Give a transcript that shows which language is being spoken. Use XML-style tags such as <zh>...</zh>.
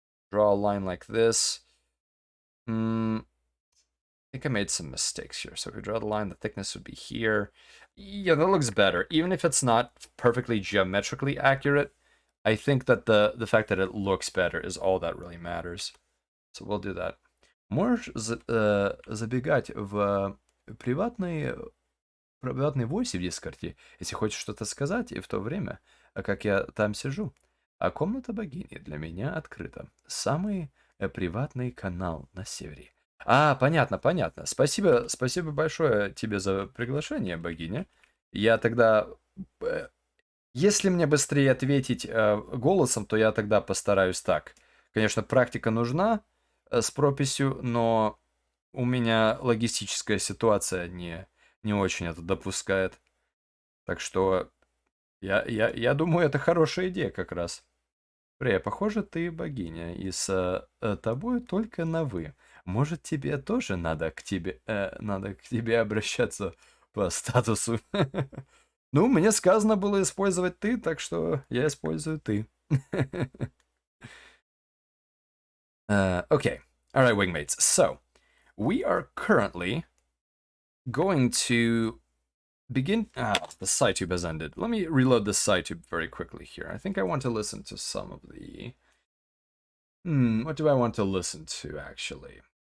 <en>Draw a line like this. I think I made some mistakes here. So if we draw the line, the thickness would be here. Yeah, that looks better. Even if it's not perfectly geometrically accurate, I think that the fact that it looks better is all that really matters. So we'll do that.</en> <ru>Можешь забегать в приватный voice в Дискорде, если хочешь что-то сказать, и в то время, как я там сижу. А комната богини для меня открыта. Самый приватный канал на севере. Понятно, понятно. Спасибо большое тебе за приглашение, богиня. Я тогда... Если мне быстрее ответить голосом, то я тогда постараюсь так. Конечно, практика нужна с прописью, но у меня логистическая ситуация не очень это допускает. Так что я думаю, это хорошая идея как раз. Похоже, ты богиня, и с тобой только на «вы». Может, тебе тоже надо к тебе обращаться по статусу? Ну, мне сказано было использовать ты, так что я использую ты.</ru> <en>Okay. All right, wingmates. So, we are currently going to begin... the SciTube has ended. Let me reload the SciTube very quickly here. I think I want to listen to some of the... what do I want to listen to, actually?</en>